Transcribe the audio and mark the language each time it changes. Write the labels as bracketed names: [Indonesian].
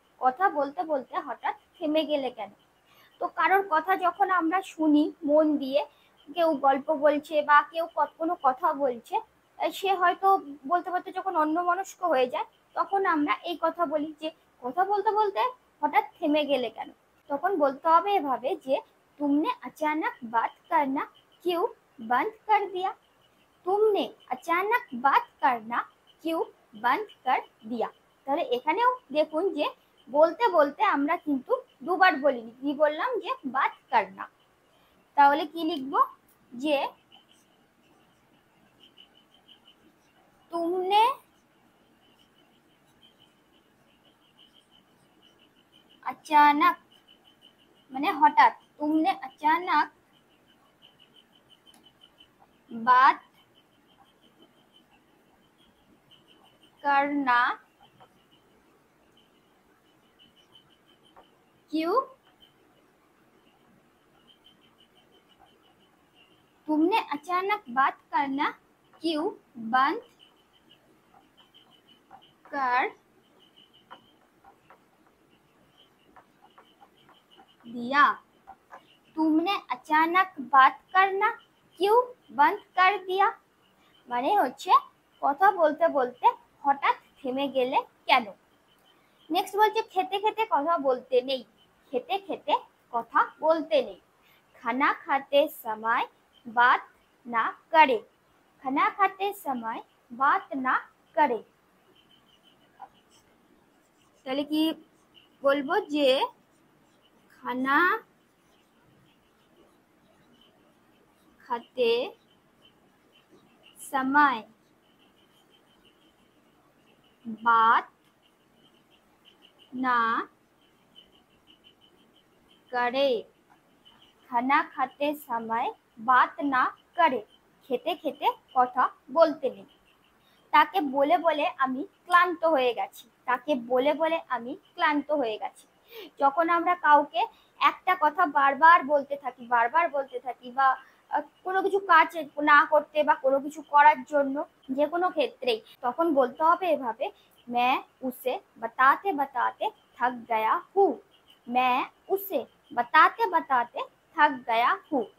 [Bangla] কথা বলতে বলতে হঠাৎ থেমে গেলে কেন। তো কারোর কথা যখন আমরা শুনি মন দিয়ে, কেউ গল্প বলছে বা কেউ কোনো কথা বলছে, সে হয়তো বলতে বলতে যখন অন্যমনস্ক হয়ে যায়, তখন আমরা এই কথা বলি যে কথা বলতে বলতে হঠাৎ থেমে গেলে কেন। তখন বলতে হবে এভাবে যে [Hindi] তুমনে अचानक बात करना क्यों बंद कर दिया। तुमने अचानक बात करना क्यों बंद कर दिया। [Bangla] তাহলে এখানেও দেখুন যে বলতে বলতে আমরা কিন্তু দুবার বলিনি, কি বললাম যে [Hindi] বাত করনা। [Bangla] তাহলে কি লিখবো যে [Hindi] तुमने अचानक [Bangla] মানে হঠাৎ, [Hindi] तुमने अचानक बात करना क्यों, तुमने अचानक बात करना क्यों बंद कर दिया। तुमने अचानक बात करना क्यों बंद कर दिया [Bangla] মানে হচ্ছে কথা বলতে বলতে হঠাৎ থেমে গেলে কেন। নেক্সট বলছে খেতে খেতে কথা বলতে নেই। খেতে খেতে কথা বলতে নেই। [Hindi] খানা খাতে সময় বাত না করে। খানা খাতে সময় বাত না করে। [Bangla] তাহলে কি বলবো যে [Hindi] খানা खाते समय बात ना करे। खाना खाते समय बात ना करे [Bangla] খেতে খেতে কথা বলতে নেই। তাকে বলে বলে আমি ক্লান্ত হয়ে গেছি। তাকে বলে বলে আমি ক্লান্ত হয়ে গেছি। যখন আমরা কাউকে একটা কথা বারবার বলতে থাকি, বারবার বলতে থাকি, বা কোনো কিছু কাজ না করতে বা কোনো কিছু করার জন্য, যে কোনো ক্ষেত্রেই, তখন বলতে হবে এভাবে [Hindi] मैं उसे बताते बताते थक गया हूँ। मैं उसे बताते बताते थक गया हूँ।